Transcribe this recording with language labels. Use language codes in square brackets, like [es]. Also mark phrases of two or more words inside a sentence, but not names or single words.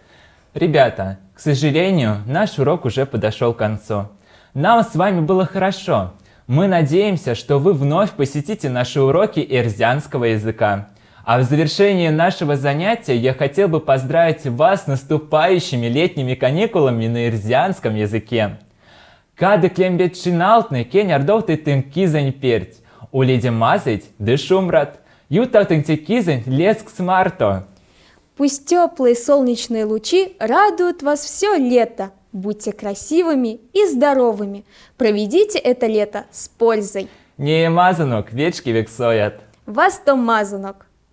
[ru] Ребята, к сожалению, наш урок уже подошел к концу. Нам с вами было хорошо. Мы надеемся, что вы вновь посетите наши уроки эрзянского языка. А в завершении нашего занятия я хотел бы поздравить вас с наступающими летними каникулами на эрзянском языке. [myv] Кады клембет шиналтны кенярдовты тын кизань перть, уледи мазать дышумрат, ютатынте кизань леск смарто. [ru] Пусть теплые солнечные лучи радуют вас все лето. Будьте красивыми и здоровыми. Проведите это лето с пользой. [myv] Не мазанок, вечки вексоят. Вас то мазанок.